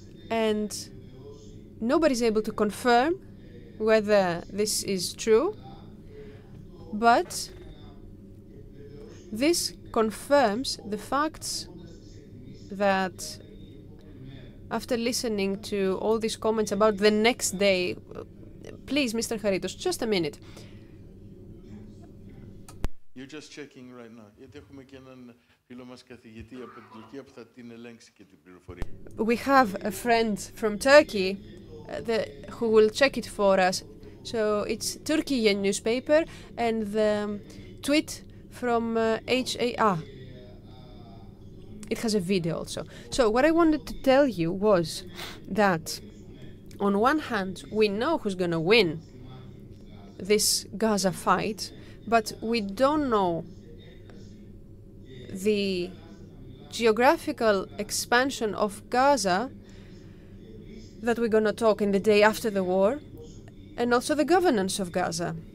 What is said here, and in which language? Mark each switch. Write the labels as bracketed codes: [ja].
[en] And nobody's able to confirm whether this is true, but this confirms the facts that after listening to all these comments about the next day, please, Mr. Charitos, just a minute. You're just checking right now. [el] Γιατί έχουμε και έναν φίλο μας καθηγητή από την Τουρκία που θα την ελέγξει και την πληροφορία. [en] We have a friend from Turkey who will check it for us. So it's Turkiye newspaper and the tweet from HAA. It has a video also. So what I wanted to tell you was that on one hand, we know who's going to win this Gaza fight, but we don't know the geographical expansion of Gaza that we're going to talk in the day after the war, and also the governance of Gaza.